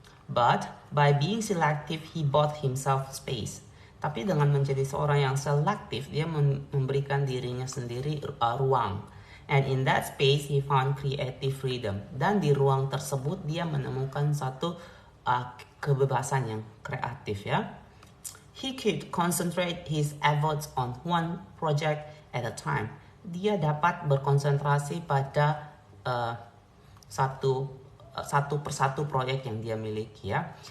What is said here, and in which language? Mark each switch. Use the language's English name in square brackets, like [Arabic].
[English] But by being selective, he bought himself space. [Indonesian] Tapi dengan menjadi seorang yang selektif, dia memberikan dirinya sendiri ruang. [English] And in that space, he found creative freedom. [Indonesian] Dan di ruang tersebut, dia menemukan satu kebebasan yang kreatif ya. [English] He could concentrate his efforts on one project at a time. [Indonesian] Dia dapat berkonsentrasi pada satu persatu proyek yang dia miliki ya.